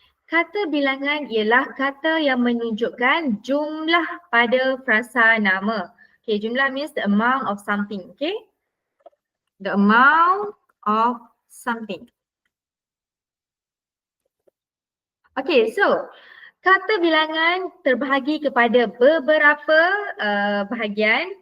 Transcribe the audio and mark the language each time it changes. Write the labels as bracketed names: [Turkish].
[Malay] Kata bilangan ialah kata yang menunjukkan jumlah pada frasa nama. [English] Okey, jumlah means the amount of something. Okey. The amount of something. Okay, so [Malay] kata bilangan terbahagi kepada beberapa bahagian.